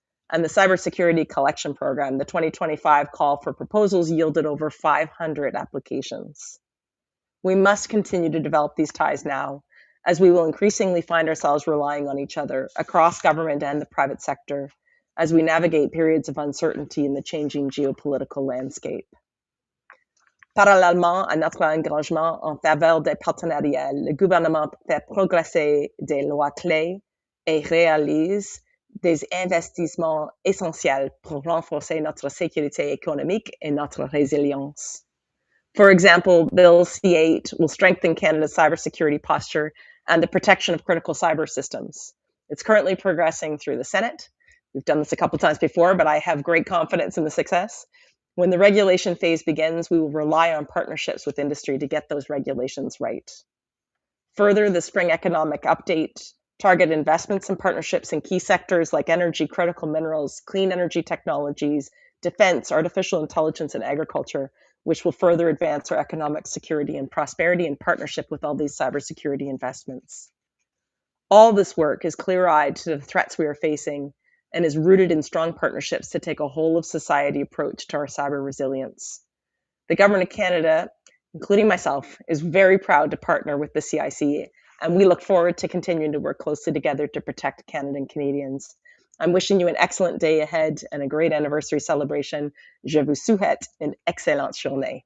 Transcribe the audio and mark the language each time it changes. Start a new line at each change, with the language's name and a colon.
English: And the Cybersecurity Collection Program, the 2025 call for proposals yielded over 500 applications. We must continue to develop these ties now, as we will increasingly find ourselves relying on each other across government and the private sector as we navigate periods of uncertainty in the changing geopolitical landscape.
French: Parallèlement à notre engagement en faveur des partenariats, le gouvernement fait progresser des lois clés et réalise des investissements essentiels pour renforcer notre sécurité économique et notre résilience.
English: For example, Bill C-8 will strengthen Canada's cybersecurity posture and the protection of critical cyber systems. It's currently progressing through the Senate. We've done this a couple times before, but I have great confidence in the success. When the regulation phase begins, we will rely on partnerships with industry to get those regulations right. Further, the spring economic update target investments and partnerships in key sectors like energy, critical minerals, clean energy technologies, defense, artificial intelligence, and agriculture, which will further advance our economic security and prosperity in partnership with all these cybersecurity investments. All this work is clear-eyed to the threats we are facing and is rooted in strong partnerships to take a whole-of-society approach to our cyber resilience. The Government of Canada, including myself, is very proud to partner with the CIC, and we look forward to continuing to work closely together to protect Canada and Canadians. I'm wishing you an excellent day ahead and a great anniversary celebration.
French: Je vous souhaite une excellente journée.